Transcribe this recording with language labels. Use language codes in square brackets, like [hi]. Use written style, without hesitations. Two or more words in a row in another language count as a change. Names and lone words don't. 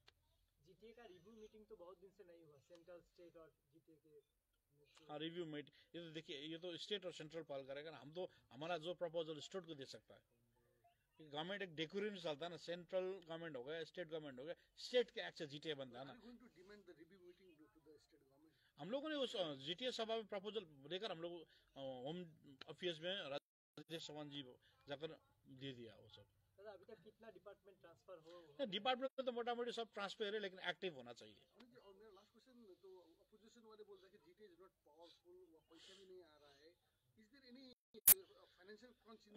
[hi] जीटीए का [en] review meeting [hi] तो बहुत दिन से नहीं हुआ [en] central state [hi] और जीटीए के हाँ [en] review meet [hi] ये तो देखिए ये तो स्टेट और सेंट्रल पहल करेगा ना हम तो हमारा जो प्रपोजल स्टेट को दे सकता है गवर्नमेंट एक डेकोरेशन चलता है ना [en] central government [hi] हो गया [en] state government [hi] हो गया स्टेट के एक्ट से जीटीए बनता है ना [en] going to demand the review meeting to the state government [hi] हम लोगों ने उस जीटीए सभा में प्रपोजल देकर हम लोग [en] home affairs [hi] में राजेश चौहान जी जाकर दे दिया वो सब दादा अभी तक कितना [en] department transfer [hi] हो डिपार्टमेंट में तो मोटा मोटी सब ट्रांसफर है लेकिन एक्टिव होना चाहिए और मेरा [en] last question [hi] तो अपोजिशन वाले बोल रहे हैं कि [en] GTA is not powerful [hi] वो पैसा भी नहीं आ रहा है [en] is there any financial crunch in